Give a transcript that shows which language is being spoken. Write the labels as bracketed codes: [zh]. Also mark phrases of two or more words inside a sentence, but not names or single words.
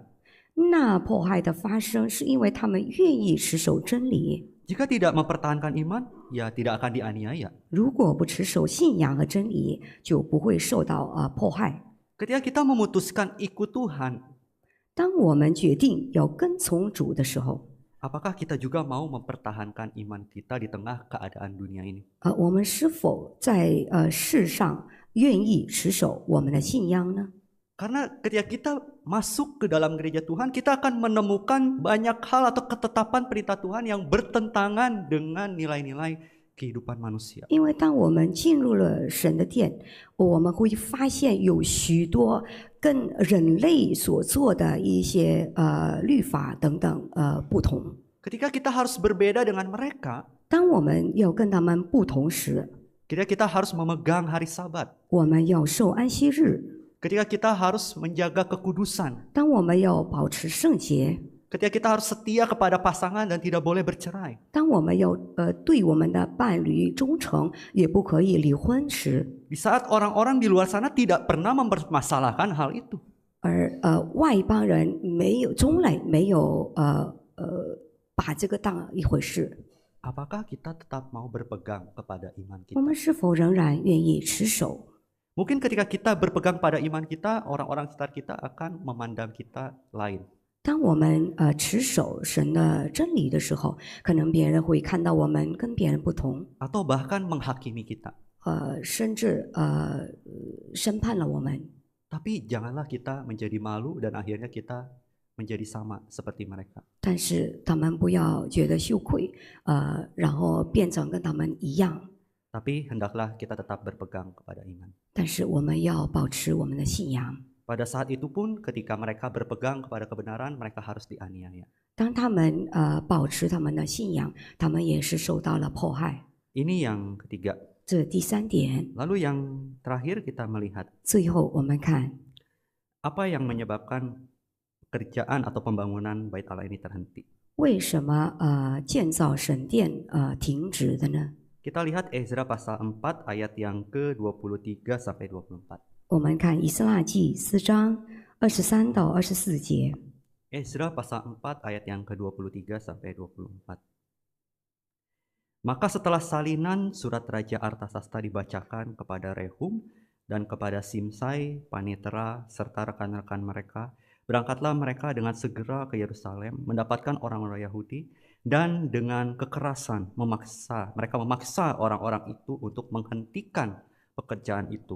[zh] 那迫害的发生是因为他们愿意持守真理。 [id] Jika tidak mempertahankan iman, ya tidak akan dianiaya. [zh] 如果不持守信仰和真理，就不会受到迫害。 [id] Ketika kita memutuskan ikut Tuhan, [zh] 当我们决定要跟从主的时候， [id] apakah kita juga mau mempertahankan iman kita di tengah keadaan dunia ini? [zh] 我们是否在世上愿意持守我们的信仰呢？ [id] Karena ketika kita masuk ke dalam gereja Tuhan, kita akan menemukan banyak hal atau ketetapan perintah Tuhan yang bertentangan dengan nilai-nilai kehidupan manusia. [zh] 因为当我们进入了神的殿，我们会发现有许多跟人类所做的一些律法等等不同。 [id] Ketika kita harus berbeda dengan mereka, [zh] 当我们要跟他们不同时， [id] ketika kita harus memegang hari Sabat, [zh] 我们要受安息日。 [id] ketika kita harus menjaga kekudusan, [zh] 当我们要保持圣洁， [id] ketika kita harus setia kepada pasangan dan tidak boleh bercerai, [zh] 当我们要对我们的伴侣忠诚，也不可以离婚时， [id] di saat orang-orang di luar sana tidak pernah mempermasalahkan hal itu. [zh] 而外邦人从来没有把这个当一回事。 [id] Apakah kita tetap mau berpegang kepada iman [zh] 我 [id] kita? [zh] 们是否仍然愿意持守？ [id] Mungkin ketika kita berpegang pada iman kita, orang-orang sekitar kita akan memandang kita lain. [zh] 当我们持守神的真理的时候，可能别人会看到我们跟别人不同， [id] Atau bahkan menghakimi kita. [zh] 甚至审判了我们。 [id] Tapi janganlah kita menjadi malu dan akhirnya kita menjadi sama seperti mereka. [zh] 但是他们不要觉得羞愧，然后变成跟他们一样。 [id] Tapi hendaklah kita tetap berpegang kepada iman. [zh] 但是我们要保持我们的信仰。 [id] Pada saat itu pun ketika mereka berpegang kepada kebenaran, mereka harus dianiaya. [zh] 当他们保持他们的信仰，他们也是受到了迫害。 [id] Ini yang ketiga. [zh] 这第三点。 [id] Lalu yang terakhir kita melihat [zh] 最后我们看， [id] apa yang menyebabkan kerjaan atau pembangunan Bait Allah ini terhenti. [zh] 为什么建造神殿停止的呢？ [id] Kita lihat Ezra pasal 4 ayat yang ke-23 sampai 24. [zh] 我们看以斯拉记4章23到24节。 [id] Ezra pasal 4 ayat yang ke-23 sampai 24. Maka setelah salinan surat Raja Artasasta dibacakan kepada Rehum dan kepada Simsai, Panitera, serta rekan-rekan mereka, berangkatlah mereka dengan segera ke Yerusalem, mendapatkan orang-orang Yahudi, dan dengan kekerasan mereka memaksa orang-orang itu untuk menghentikan pekerjaan itu.